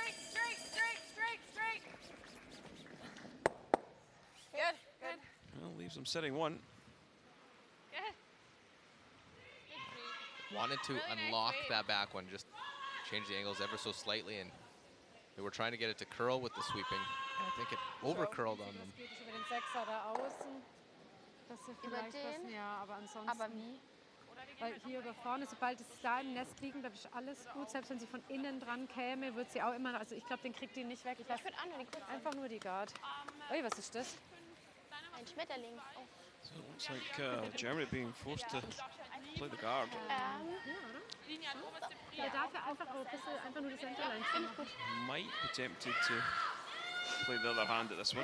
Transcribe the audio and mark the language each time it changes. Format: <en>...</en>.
<en>Straight. Good. Well, leaves them sitting 1. Good. Wanted to Really nice unlock weight. that back one, just change the angles ever so slightly, and they were trying to get it to curl with the sweeping. And I think it over curled on them.</en> <de>Das geht nicht über den Sechser da außen. Dass sie vielleicht was, den? ja, aber ansonsten. Aber wie? Oder die gehen Weil halt hier noch über vorne, sobald es da im Nest liegen, glaube ich, alles gut. Selbst wenn sie von innen dran käme, wird sie auch immer, also ich glaube, den kriegt die nicht weg. Ich lasse einfach nur die Guard. Ui, was ist das? Ein Schmetterling.</de> <en>So it looks like Germany being forced to play the guard.</en> <de>Linie an oberste Prio. Der darf ja einfach ein bisschen, einfach nur das Centerline zu machen.</de> <en>Might be tempted to play the other hand at this one.</en>